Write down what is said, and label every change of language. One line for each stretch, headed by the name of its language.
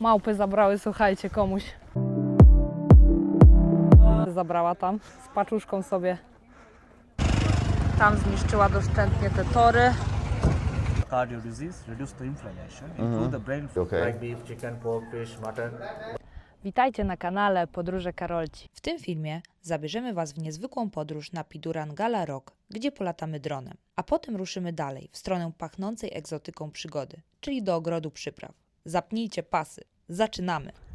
Polish: Małpy zabrały, słuchajcie, komuś. Zabrała tam z paczuszką sobie. Tam zniszczyła doszczętnie te tory.
English: Cardio disease, reduce the inflammation, improve the brain food, Okay. like beef, chicken, pork, fish, mutton.
Polish: Witajcie na kanale Podróże Karolci. W tym filmie zabierzemy Was w niezwykłą podróż na Pidurangala Rock, gdzie polatamy dronem, a potem ruszymy dalej w stronę pachnącej egzotyką przygody, czyli do ogrodu przypraw. Zapnijcie pasy, zaczynamy!